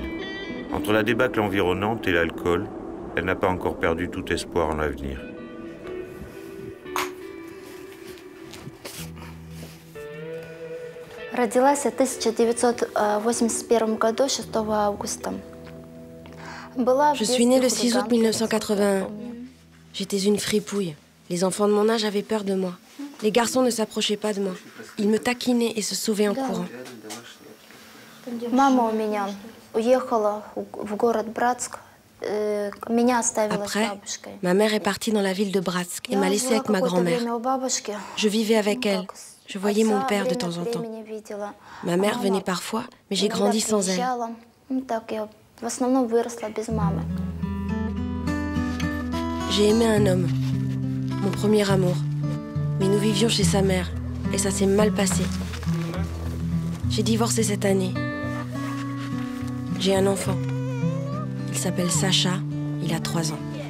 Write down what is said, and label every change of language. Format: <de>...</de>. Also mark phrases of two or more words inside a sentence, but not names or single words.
<fr>Entre la débâcle environnante et l'alcool, elle n'a pas encore perdu tout espoir en l'avenir.</fr> <ru>Родилась в 1981 году, 6 августа.</ru> <fr>Je suis née le 6 août 1981. J'étais une fripouille. Les enfants de mon âge avaient peur de moi. Les garçons ne s'approchaient pas de moi. Ils me taquinaient et se sauvaient en courant.</fr> <ru>Мама у меня уехала в город Братск. Меня оставила с бабушкой.</ru> <fr>Ma mère est partie dans la ville de Bratsk et m'a laissée avec ma grand-mère. Je vivais avec elle. Je voyais mon père de temps en temps. Ma mère venait parfois, mais j'ai grandi sans elle.</fr> <ru>В основном выросла без мамы.</ru> <fr>J'ai aimé un homme, mon premier amour. Mais nous vivions chez sa mère, et ça s'est mal passé. J'ai divorcé cette année. J'ai un enfant. Il s'appelle Sacha, il a 3 ans.</fr>